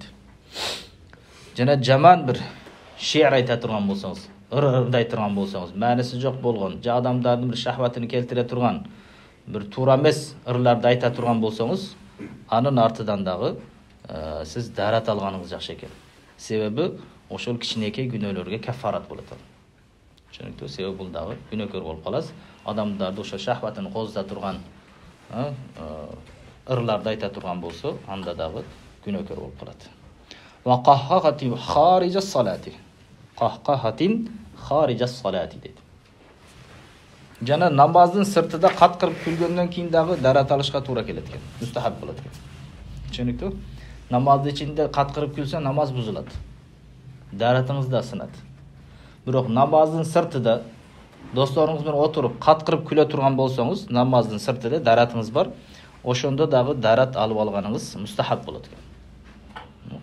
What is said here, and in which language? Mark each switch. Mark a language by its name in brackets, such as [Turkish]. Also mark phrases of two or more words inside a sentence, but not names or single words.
[Kyrgyz] Жана жаман бир ши'r айта турган болсоңуз, ырдай турган болсоңуз, мааниси жок болгон, же адамдардын бир шахватын келтире турган, бир туура эмес ырларды айта турган болсоңуз, анын артынан дагы сиз дарат алганыңыз жакшы экен. Себеби ошол кичинекей күнөөлөргө кафарат болот. Түшүнүктүү? Себеби бул дагы күнөөкөр болуп каласыз. Адамдарды ошо шахватын козута турган ырларды айта турган болсо, анда дагы күнөөкөр болуп калат. [Arabic] وقهقهة خارج الصلاة. قهقهة خارج الصلاة дейт. [Kyrgyz] Жана намаздын сыртында каткырып күлгөндөн кийин дагы дарат алышка туура келет экен. Мустахаб болот экен. Түшүнүктүү? Намаздын ичинде каткырып күлсө намаз бузулат. Даратыңыз да сынат. Бирок намаздын сыртында досторуңуз менен отуруп каткырып күлө турган болсоңуз, намаздын сыртында даратыңыз бар, ошондо дагы дарат алып алганыңыз мустахаб болот экен.